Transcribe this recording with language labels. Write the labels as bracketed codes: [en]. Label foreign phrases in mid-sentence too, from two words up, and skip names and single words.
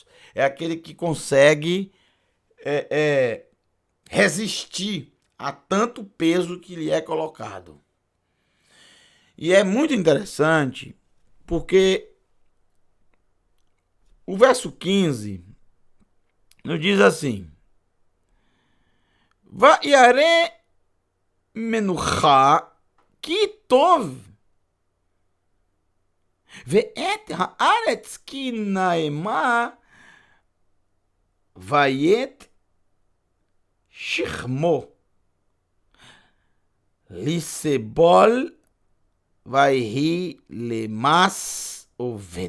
[pt] É aquele que consegue resistir a tanto peso que lhe é colocado. E é muito interessante porque o verso 15 nos diz assim: [he] וירא מנחה כי טוב ואת הארץ כי נעמה ויט שכמו לסבל ויהי למס עבד.